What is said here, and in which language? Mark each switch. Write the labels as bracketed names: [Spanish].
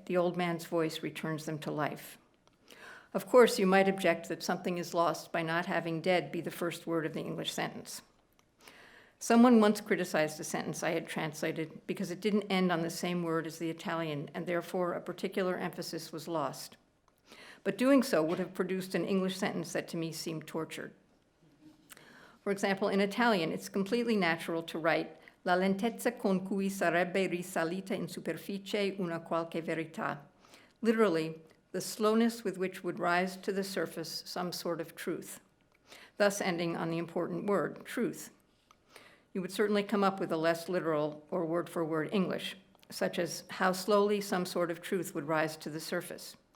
[English] The old man's voice returns them to life. Of course, you might object that something is lost by not having dead be the first word of the English sentence. Someone once criticized a sentence I had translated because it didn't end on the same word as the Italian, and therefore a particular emphasis was lost. But doing so would have produced an English sentence that to me seemed tortured. For example, in Italian, it's completely natural to write [Italian] la lentezza con cui sarebbe risalita in superficie una qualche verità. [English] Literally, the slowness with which would rise to the surface some sort of truth, thus ending on the important word, truth. You would certainly come up with a less literal or word-for-word English, such as how slowly some sort of truth would rise to the surface.